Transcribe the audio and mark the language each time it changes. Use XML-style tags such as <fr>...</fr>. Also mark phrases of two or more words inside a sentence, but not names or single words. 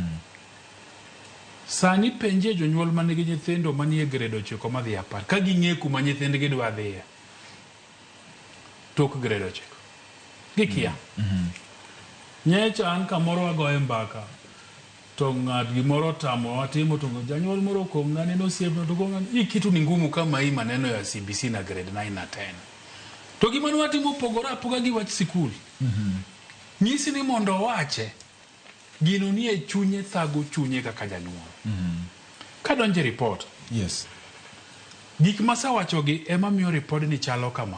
<luo>Sani penje jonyuol manigi nyithindo manie grade 9 madhi 10 ka ging'e kuma nyithindgi dwa dhiye tok grade 9 gikia. Nyecha an kamoro agoye mbaka to ng'at gimoro tamo watimo to janyuol moro kong'ane nosiepno to kong'ane</luo> <sw>kitu ni ngumu kama hii maneno ya CBC na grade 9 na 10</sw> <luo>to gimano watimo pogora apoga gi wach sikul. Nyisi ni mondo wache gino nie chunye thago chunye kaka janyuol. Ka donje report. Yes. Gik masawachogi ema miyo report ni chalo kama.</luo>